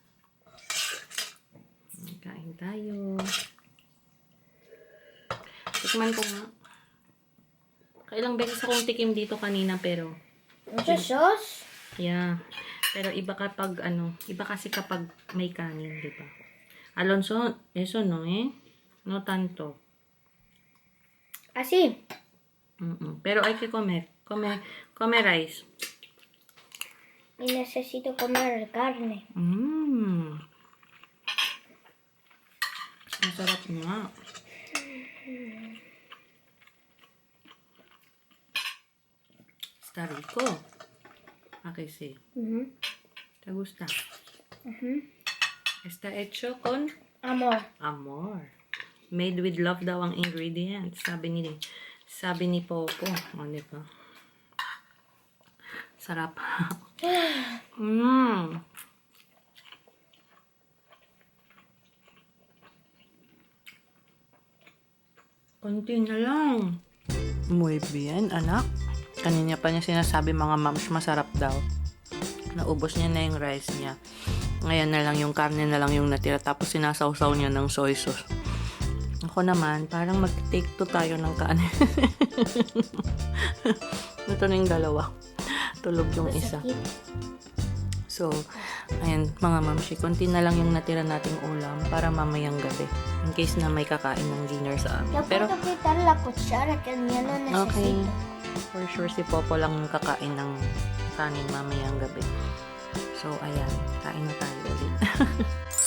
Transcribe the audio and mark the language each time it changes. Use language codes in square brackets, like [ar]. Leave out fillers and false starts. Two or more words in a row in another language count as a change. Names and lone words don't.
[tl] Kain tayo. Tikman ko nga. Kailang beses akong tikim dito kanina pero [es] Mucho sauce. [en] yeah. [tl] Pero iba kapag ano, iba kasi kapag may kanin, di ba? [es] Alonso, eso no no tanto. Así. Pero hay que comer. [en] Come rice. [es] Y necesito comer carne. [tl] Masarap nga. [es] Está rico. ¿A que sí? ¿Te gusta? Está hecho con Amor. amor. [en] Made with love [tl] daw ang [en] ingredients. [tl] Sabi ni Popo. O, di ba? Sarap. Konti na lang. [es] Muy bien, [tl] anak. Kanina pa niya sinasabi mga moms, masarap daw. Naubos niya na yung rice niya. Ngayon na lang yung karne na lang yung natira. Tapos sinasawsaw niya ng soy sauce. Ako naman, parang mag-take to tayo ng kanin. Ito na yung dalawa. Tulog yung isa. So, ayan, mga mamshi, konti na lang yung natira nating ulam para mamayang gabi. [en] In case [tl] na may kakain ng dinner sa amin. [es] No Pero, puedo quitar la cuchara que el mío no necesita. [en] okay. For sure, [tl] si Popo lang yung kakain ng kanin mamayang gabi. So, ayan, kain na tayo ulit.